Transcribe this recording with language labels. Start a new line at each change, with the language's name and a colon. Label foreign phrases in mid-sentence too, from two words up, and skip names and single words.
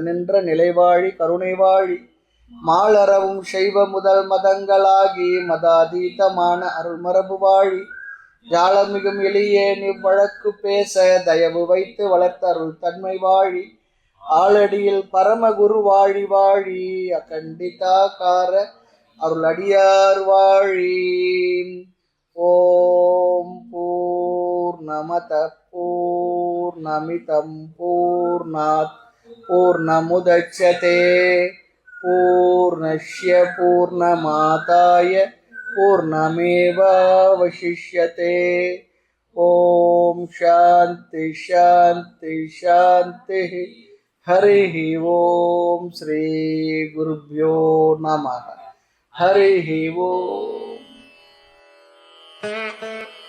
Tamil: நின்ற நிலைவாழி கருணை வாழி, மாலறவும் செய்வ முதல் மதங்களாகி மதாதீதமான அருள்மரபு வாழி, ஜாலமிகும் எளியேன் இவ்வழக்கு பேச தயவு வைத்து வளர்த்த அருள் தன்மை வாழி, ஆளடியில் பரமகுரு வாழி வாழி, அகண்டிதாகார அருளடியார் வாழி.
Sanskrit: ॐ पूर्णमदः पूर्णमिदं पूर्णात् पूर्णमुदच्यते पूर्णस्य पूर्णमादाय पूर्णमेवावशिष्यते. ॐ शान्तिः शान्तिः शान्तिः. हरि ॐ। श्री गुरुभ्यो नमः. हरि ॐ.
English: Thank you.